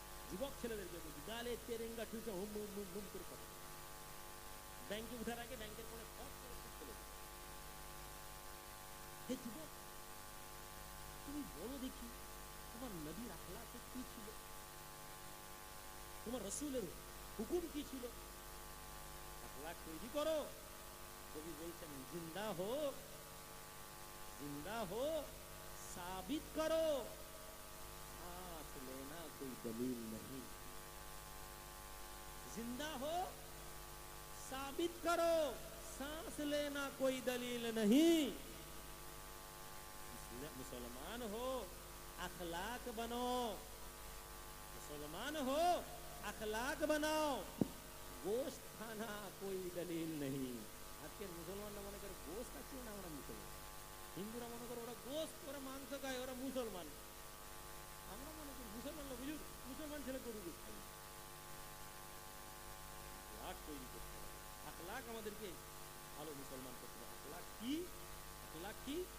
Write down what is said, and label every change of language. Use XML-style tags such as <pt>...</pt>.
<bn>যুবক ছেলেদেরকে বলছি, গালে তেরেঙ্গা ঠুকে হুম হুম হুম হুম করে কথা, ব্যাংকে উঠার আগে ব্যাংকের কোনো ফট করে চলে যাবে। হে যুবক, তুমি বলো দেখি তোমার নবীর আখলাকে কি ছিল, তোমার রসুলের হুকুম কি ছিল? আখলাক তৈরি করো। কবি বলছেন,</bn> <hi>জিন্দা হো, জিন্দা হো, साबित करो, सांस लेना कोई दलील नहीं। जिंदा हो, साबित करो, सांस लेना कोई दलील नहीं। मुसलमान हो, अखलाक बनो, मुसलमान हो, अखलाक बनाओ, गोश्त खाना कोई दलील नहीं।</hi> <bn>আজকের মুসলমানরা মনে করে গোশ্ত আছে না, আমরা মুসলমান। হিন্দুরা মনে করে ওরা গোশ্ত, ওরা মাংস খায়, ওরা মুসলমান। আমরা মনে করি মুসলমান লোক, বুঝুন, মুসলমান ছেলে গরু গোশ্ত খাই। আখলাক তৈরি করতে হবে, আখলাক আমাদেরকে ভালো মুসলমান করতে হবে। আখলাক কি? আখলাক কি?</bn>